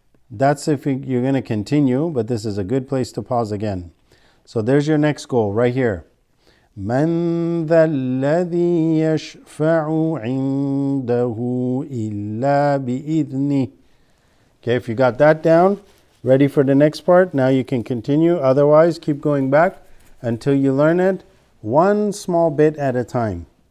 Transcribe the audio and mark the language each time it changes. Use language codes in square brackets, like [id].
[en] That's if you're going to continue, but this is a good place to pause again. So there's your next goal right here. [ar] من ذا الذي يشفع عنده إلا بإذنه. [en] Okay, if you got that down, ready for the next part, now you can continue. Otherwise, keep going back until you learn it one small bit at a time.